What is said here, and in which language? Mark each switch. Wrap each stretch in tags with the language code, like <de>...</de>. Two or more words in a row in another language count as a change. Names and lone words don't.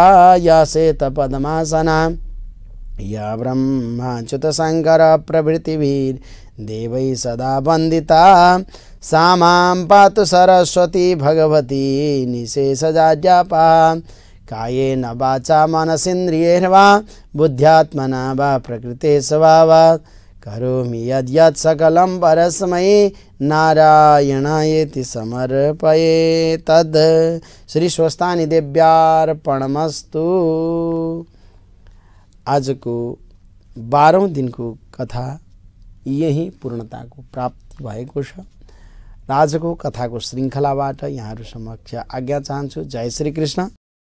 <sa>या श्वेत पद्मासना या ब्रह्माच्युत शंकर प्रभृतिभिर् देवैः सदा वन्दिता सा मां पातु सरस्वती भगवती निशेषजाड्यापा कायेन वाचा मनसेन्द्रियैर्वा बुद्ध्यात्मना वा प्रकृते स्वभावात् करोमि यद्यत् सकलं परस्मै नारायणायेति समर्पये तद्। श्री स्वस्थानी देव्यार्पणमस्तु।</sa> <ne>आजको 12औं दिनको कथा यही पूर्णताको प्राप्ति भएको छ। आजको कथाको श्रृङ्खलाबाट यहाँहरू समक्ष आज्ञा चाहन्छु। जय श्री कृष्ण।</ne>